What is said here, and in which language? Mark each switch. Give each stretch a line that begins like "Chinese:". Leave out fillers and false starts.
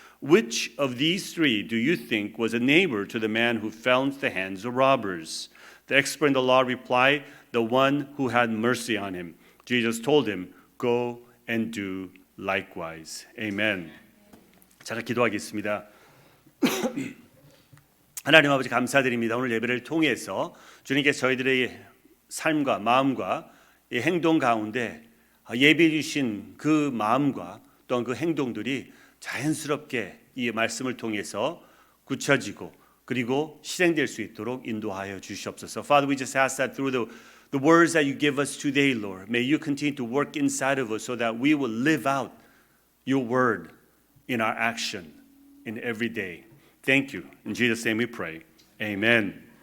English: Which of these 3 do you think was a neighbor to the man who fell into the hands of robbers? The expert in the law replied, the one who had mercy on him. Jesus told him, Go and do likewise.
Korean: Amen. 제가 기도하겠습니다. 하나님 아버지 감사드립니다. 오늘 예배를 통해서 주님께서 저희들의 삶과 마음과 이 행동 가운데 예비해 주신 그 마음과 또한 그 행동들이 자연스럽게 이 말씀을 통해서 굳혀지고 그리고 실행될 수 있도록 인도하여 주시옵소서.
English: Father, we just ask that through the words that you give us today, Lord, may you continue to work inside of us so that we will live out your word in our action in every day. Thank you. In Jesus' name we pray. Amen.